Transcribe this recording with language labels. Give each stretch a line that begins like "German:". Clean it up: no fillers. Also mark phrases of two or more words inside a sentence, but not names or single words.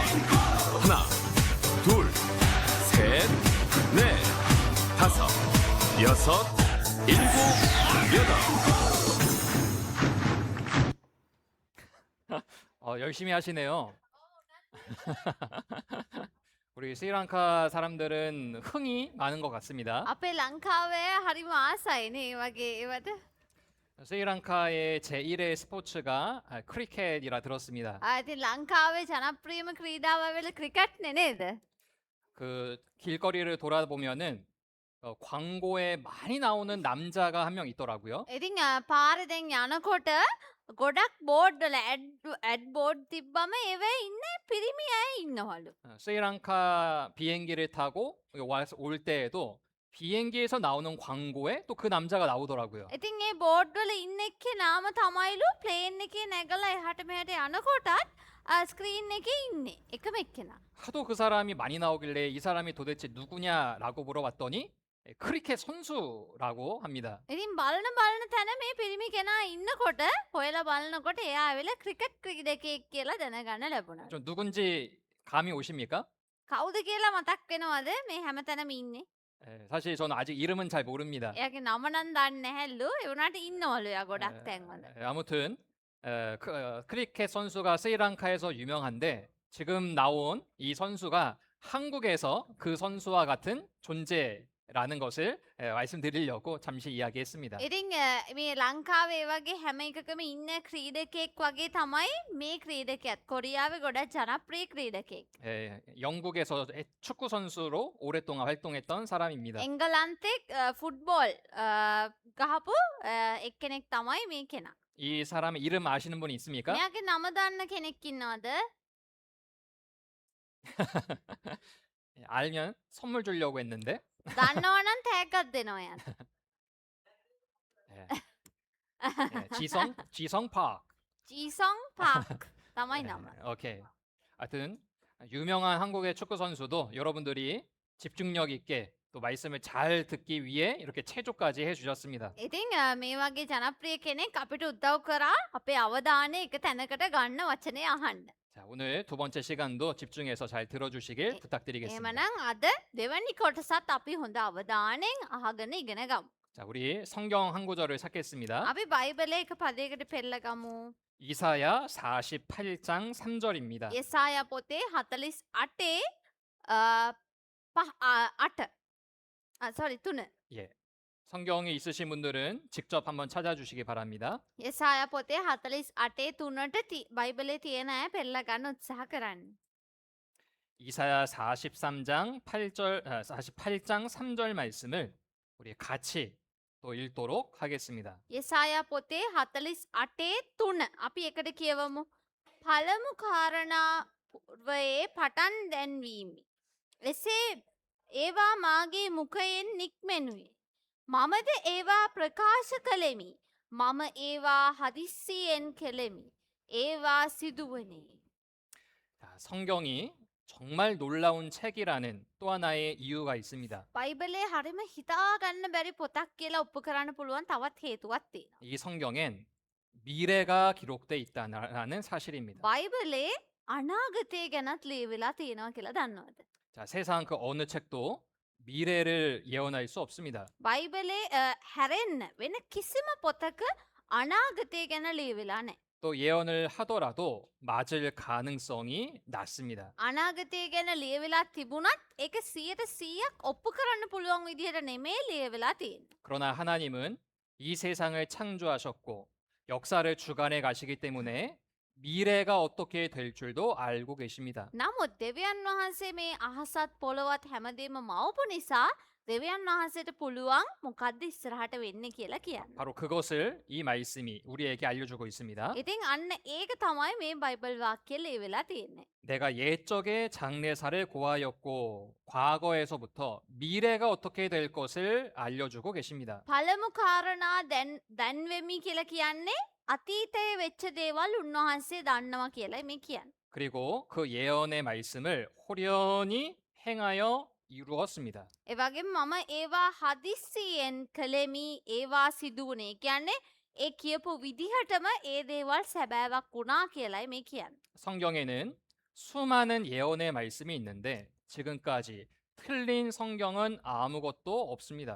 Korean: 하나, 둘, 셋, 넷, 다섯, 여섯, 일곱, 여덟. 열심히 하시네요. 우리 스리랑카 사람들은 흥이 많은 것 같습니다.
Sinhala: අපේ ලංකාවේ හරිම ආසයිනේ ඒ වගේ ඒවට.
Korean: 스리랑카의 제1의 스포츠가 크리켓이라 들었습니다.
Sinhala: ඉතින් ලංකාවේ ජනප්‍රියම ක්‍රීඩාව වෙල ක්‍රිකට්නේ නේද?
Korean: 그 길거리를 돌아보면은 광고에 많이 나오는 남자가 한 명 있더라고요.
Sinhala: ඉතින් පාරේ දැන් යනකොට ගොඩක් බෝඩ් වල
English: ad board
Sinhala: තිබ්බම ඒවේ ඉන්න පිරිමි අය ඉන්නවලු.
Korean: 스리랑카 비행기를 타고 올 때에도 비행기에서 나오는 광고에 또 그 남자가 나오더라고요.
Sinhala: ඉතින් ඒ බෝඩ් වල ඉන්න එක්කෙනාම තමයිලු ප්ලේන් එකේ නැගලා එහාට මෙහාට යනකොටත් ස්ක්‍රීන් එකේ ඉන්නේ එකම එක්කෙනා.
Korean: 하도 그 사람이 많이 나오길래 이 사람이 도대체 누구냐라고 물어봤더니 크리켓 선수라고 합니다.
Sinhala: ඉතින් බලන තැන මේ පිරිමි කෙනා ඉන්නකොට හොයලා බලනකොට එයා ඇවිල්ලා ක්‍රිකට් ක්‍රීඩකයෙක් කියලා දැනගන්න ලැබුණා.
Korean: 좀 누군지 감이 오십니까?
Sinhala: කවුද කියලා මතක් වෙනවද මේ හැමතැනම ඉන්නේ?
Korean: 사실 저는 아직 이름은 잘 모릅니다.
Sinhala: එයාගේ නම නම් දන්නේ නැහැලු. ඒ වුණාට ඉන්නවලු එයා ගොඩක් තැන්වල.
Korean: 아무튼 크리켓 선수가 스리랑카에서 유명한데 지금 나온 이 선수가 한국에서 그 선수와 같은 존재라는 것을 말씀드리려고 잠시 이야기했습니다.
Sinhala: ඉතින් මේ ලංකාවේ වගේ හැම එකකම ඉන්න ක්‍රීඩකයෙක් වගේ තමයි මේ ක්‍රීඩකයාත්. කොරියාවේ ගොඩක් ජනප්‍රිය ක්‍රීඩකයෙක්.
Korean: 영국에서 축구 선수로 오랫동안 활동했던 사람입니다.
Sinhala: එංගලන්තේ ෆුට්බෝල් ගහපු එක්කෙනෙක් තමයි මේ කෙනා.
Korean: 이 사람의 이름 아시는 분이 있습니까?
Sinhala: මෙයාගේ නම දන්න කෙනෙක් ඉන්නවද?
Korean: 알면 선물 주려고 했는데
Sinhala: දන්නවනම් තෑග්ගක් දෙනවා යාට.
Korean: 지성 파크.
Sinhala: 지성 파크 තමයි නම.
Korean: 오케이. 하여튼 유명한 한국의 축구 선수도 여러분들이 집중력 있게 또 말씀을 잘 듣기 위해 이렇게 체조까지 해주셨습니다.
Sinhala: ඉතින් මේ වගේ ජනප්‍රිය කෙනෙක් අපිට උදව් කරා අපේ අවධානය එක තැනකට ගන්න වචනය අහන්න.
Korean: 자, 오늘 두 번째 시간도 집중해서 잘 들어주시길 부탁드리겠습니다.
Sinhala: එහෙමනම් අද දෙවැනි කොටසත් අපි හොඳ අවධානයෙන් අහගෙන ඉගෙන ගමු.
Korean: 자, 우리 성경 한 구절을 찾겠습니다.
Sinhala: අපි බයිබලයේ එක පදයකට පෙරලා ගමු.
Korean: 이사야 48장 3절입니다.
Sinhala: 예사야 පොතේ 48 8 sorry 3.
Korean: 예. 성경이 있으신 분들은 직접 한번 찾아주시기 바랍니다.
Sinhala: 예사야 පොතේ 48 3ට බයිබලයේ තියෙන අය පෙරලා ගන්න උත්සාහ කරන්න.
Korean: 이사야 43장 8절 48장 3절 말씀을 우리 같이 또 읽도록 하겠습니다.
Sinhala: යසායා පොතේ 48:3 අපි එකට කියවමු. පළමු කාරණාවේ පටන් දැන්වීමි. එසේ ඒවා මාගේ මුඛයෙන් නික්මෙනුයේ. මමද ඒවා ප්‍රකාශ කළෙමි. මම ඒවා හදිස්සියෙන් කෙලෙමි. ඒවා සිදුවනේ.
Korean: 자, 성경이 정말 놀라운 책이라는 또 하나의 이유가 있습니다.
Sinhala: බයිබලේ හරිම හිතාගන්න බැරි පොතක් කියලා ඔප්පු කරන්න පුළුවන් තවත් හේතුවක් තියෙනවා.
Korean: 이 성경엔 미래가 기록돼 있다는 사실입니다.
Sinhala: බයිබලේ අනාගතය ගැනත් ලියවිලා තියෙනවා කියලා දන්නවද?
Korean: 자, 세상 그 어느 책도 미래를 예언할 수 없습니다.
Sinhala: බයිබලේ හැරෙන්න වෙන කිසිම පොතක අනාගතය ගැන ලියවිලා නැහැ.
Korean: 또 예언을 하더라도 맞을 가능성이 낮습니다.
Sinhala: අනාගතය ගැන ලියවිලා තිබුණත් ඒක 100% ඔප්පු කරන්න පුළුවන් විදිහට නෙමෙයි ලියවිලා තියෙන්නේ.
Korean: 그러나 하나님은 이 세상을 창조하셨고 역사를 주관해 가시기 때문에 미래가 어떻게 될 줄도 알고 계십니다.
Sinhala: නමුත් දෙවියන් වහන්සේ මේ අහසත් පොළොවත් හැමදේම මවපු නිසා දෙවියන් වහන්සේට පුළුවන් මොකද්ද ඉස්සරහට වෙන්නේ කියලා කියන්න.
Korean: 바로 그것을 이 말씀이 우리에게 알려주고 있습니다.
Sinhala: ඉතින් අන්න ඒක තමයි මේ බයිබල් වාක්‍යය ලියවිලා තියෙන්නේ.
Korean: 내가 옛적에 장래사를 고하였고 과거에서부터 미래가 어떻게 될 것을 알려주고 계십니다.
Sinhala: පළමු කාරණා දැන්වෙමි කියලා කියන්නේ අතීතයේ වෙච්ච දේවල් උන්වහන්සේ දන්නවා කියලා මේ කියන්නේ.
Korean: 그리고 그 예언의 말씀을 호련히 행하여 이루었습니다.
Sinhala: ඒ වගේම මම ඒවා හදිස්සියෙන් කළෙමි ඒවා සිදුවුනේ. කියන්නේ ඒ කියපු විදිහටම ඒ දේවල් සැබෑවක් වුණා කියලායි මේ කියන්නේ.
Korean: 성경에는 수많은 예언의 말씀이 있는데 지금까지 틀린 성경은 아무것도 없습니다.